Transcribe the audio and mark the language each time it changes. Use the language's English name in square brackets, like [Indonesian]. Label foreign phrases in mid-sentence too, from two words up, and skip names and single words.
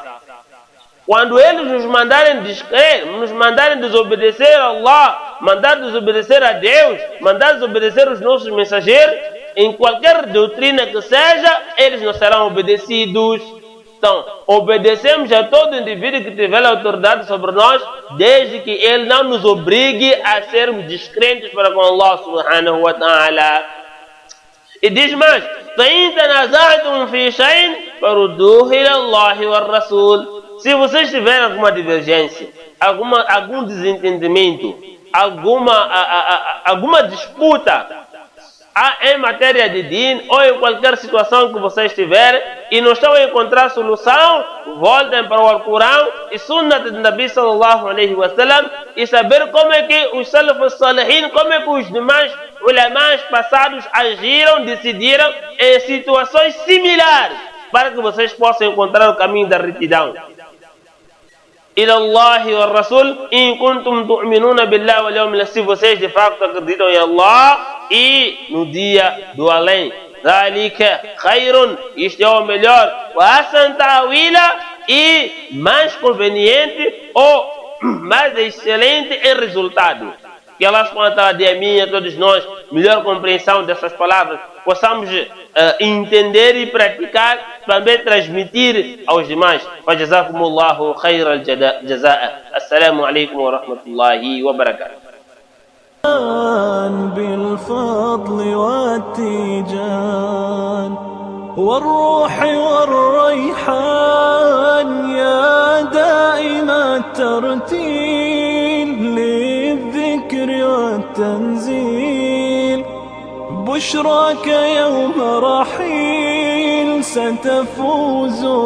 [Portuguese] Quando eles nos mandarem descrer, nos mandarem desobedecer a Allah, mandar desobedecer a Deus, mandar desobedecer os nossos mensageiros, em qualquer doutrina que seja, eles não serão obedecidos. Então, obedecemos a todo indivíduo que tiver autoridade sobre nós, desde que ele não nos obrigue a sermos descrentes para com Allah [Arabic] سبحانه وتعالى. [Portuguese] E diz mais: [Arabic] فَإِن تَنَازَعْتُمْ فِي شَيْءٍ فَرُدُّوهُ إِلَى اللَّهِ وَالرَّسُولِ. [Portuguese] Se vocês tiverem alguma divergência, algum desentendimento, alguma disputa em matéria de din ou em qualquer situação que vocês tiverem e não estão a encontrar solução, voltem para o Alcorão e Sunnah de Nabi [Arabic] صلى الله عليه وسلم [Portuguese] e saber como é que os [Arabic] السلف الصالحين, [Portuguese] como é que os demais ulamãs passados agiram, decidiram em situações similares, para que vocês possam encontrar o caminho da retidão. [Arabic] إلى الله والرسول إن كنتم تؤمنون بالله واليوم الآخر. [Portuguese] Se vocês de facto acreditam em Allah e no dia do além, [Arabic] ذلك خير, [Portuguese] isto é o melhor, [Arabic] وأحسن تأويلا, [Portuguese] e mais conveniente ou mais excelente em resultado. Que Allah [Arabic] سبحانه وتعالى [Portuguese] dê a mim e a todos nós melhor compreensão dessas palavras, possamos entender e praticar, também transmitir aos demais. [Arabic] فجزاكم الله خير الجزاء. السلام عليكم ورحمة الله وبركاته. بالفضل والتيجان والروح والريحان يا دائم الترتيل للذكر والتنزيل بشراك يوم رحيل ستفوز